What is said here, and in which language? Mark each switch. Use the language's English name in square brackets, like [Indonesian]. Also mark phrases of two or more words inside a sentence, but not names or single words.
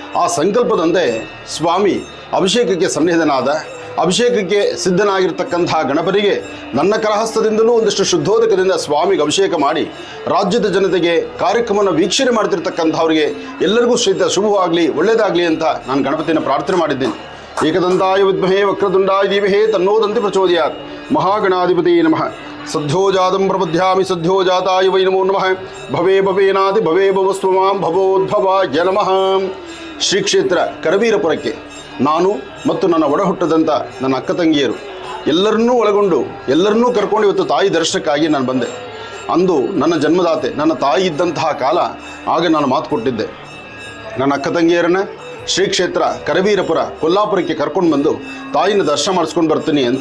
[Kannada] ಆ ಸಂಕಲ್ಪದಂತೆ ಸ್ವಾಮಿ ಅಭಿಷೇಕಕ್ಕೆ ಸನ್ನಿಹಿತನಾದ. ಅಭಿಷೇಕಕ್ಕೆ ಸಿದ್ಧನಾಗಿರ್ತಕ್ಕಂತಹ ಗಣಪನಿಗೆ ನನ್ನ ಕರಹಸ್ತದಿಂದಲೂ ಒಂದಿಷ್ಟು ಶುದ್ಧೋದಕದಿಂದ ಸ್ವಾಮಿಗೆ ಅಭಿಷೇಕ ಮಾಡಿ ರಾಜ್ಯದ ಜನತೆಗೆ ಕಾರ್ಯಕ್ರಮವನ್ನು ವೀಕ್ಷಣೆ ಮಾಡ್ತಿರ್ತಕ್ಕಂಥವ್ರಿಗೆ ಎಲ್ಲರಿಗೂ ಶುಭವಾಗಲಿ, ಒಳ್ಳೆಯದಾಗಲಿ ಅಂತ ನಾನು ಗಣಪತಿಯನ್ನು ಪ್ರಾರ್ಥನೆ ಮಾಡಿದ್ದೇನೆ. [Sanskrit] ಏಕದಂತಾಯ ವಿದ್ಮಹೇ ವಕ್ರತುಂಡಾಯ ಧೀಮಹಿ ತನ್ನೋದಂತಿ ಪ್ರಚೋದಯಾತ್. ಮಹಾಗಣಾಧಿಪತಿ ನಮಃ. ಸದ್ಯೋಜಾತಂ ಪ್ರಪದ್ಯಾಮಿ ಸದ್ಯೋಜಾತಾಯ ವೈ ನಮೋ ನಮಃ. ಭವೇ ಭವೇನಾದಿ ಭವೇ ಭವಸ್ವಮಾಂ ಭವೋದ್ಭವಾಯ ನಮಃ. [Kannada] ಶ್ರೀ ಕ್ಷೇತ್ರ ಕರವೀರಪುರಕ್ಕೆ ನಾನು ಮತ್ತು ನನ್ನ ಒಡ ಹುಟ್ಟದಂಥ ನನ್ನ ಅಕ್ಕ ತಂಗಿಯರು ಎಲ್ಲರನ್ನೂ ಒಳಗೊಂಡು ಎಲ್ಲರನ್ನೂ ಕರ್ಕೊಂಡು ಇವತ್ತು ತಾಯಿ ದರ್ಶನಕ್ಕಾಗಿ ನಾನು ಬಂದೆ. ಅಂದು ನನ್ನ ಜನ್ಮದಾತೆ ನನ್ನ ತಾಯಿ ಇದ್ದಂತಹ ಕಾಲ, ಆಗ ನಾನು ಮಾತು ಕೊಟ್ಟಿದ್ದೆ, ನನ್ನ ಅಕ್ಕ ತಂಗಿಯರನ್ನು ಶ್ರೀ ಕ್ಷೇತ್ರ ಕರವೀರಪುರ ಕೊಲ್ಲಾಪುರಕ್ಕೆ ಕರ್ಕೊಂಡು ಬಂದು ತಾಯಿನ ದರ್ಶನ ಮಾಡಿಸ್ಕೊಂಡು ಬರ್ತೀನಿ ಅಂತ.